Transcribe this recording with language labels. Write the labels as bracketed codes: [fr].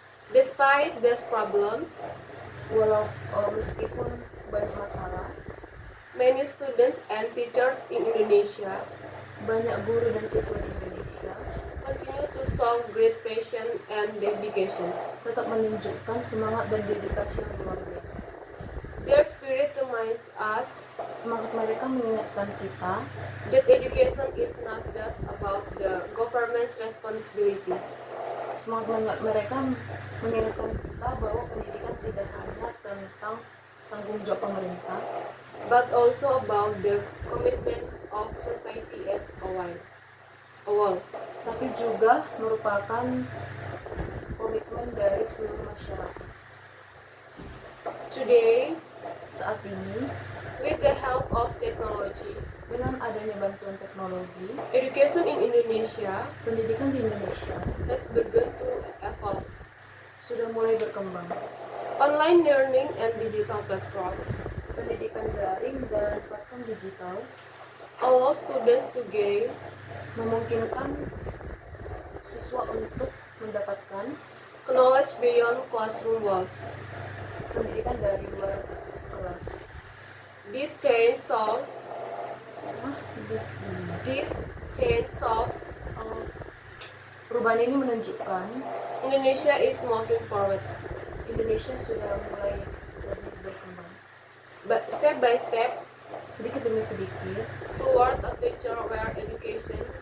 [en] Despite these problems, [id] Meskipun banyak masalah, [en] many students and teachers in Indonesia [id] banyak guru dan siswa di Indonesia [en] continue to show great passion and dedication. [id] tetap menunjukkan semangat dan dedikasi yang luar biasa. [en] Their spirit reminds us [id] Semangat mereka mengingatkan kita [en] that education is not just about the government's responsibility, [id] semangat mereka mengingatkan kita bahwa pendidikan tidak hanya tentang tanggung jawab pemerintah, [en] but also about the commitment of society as a whole. [id] tapi juga merupakan komitmen dari seluruh masyarakat. [en] Today, [id] Saat ini, [en] with the help of technology, [id] dengan adanya bantuan teknologi, [en] education in Indonesia [id] pendidikan di Indonesia [en] has begun to evolve. [id] sudah mulai berkembang. [en] Online learning and digital platforms [id] Pendidikan daring dan platform digital [en] allow students to gain [id] memungkinkan siswa untuk mendapatkan [en] knowledge beyond classroom walls. [id] pendidikan dari luar kelas. [en] This change shows [id] Nah, [en] this change shows [id] perubahan ini menunjukkan [en] Indonesia is moving forward, [id] Indonesia sudah mulai lebih berkembang, [en] but step by step, [id] sedikit demi sedikit, [en] toward a future where education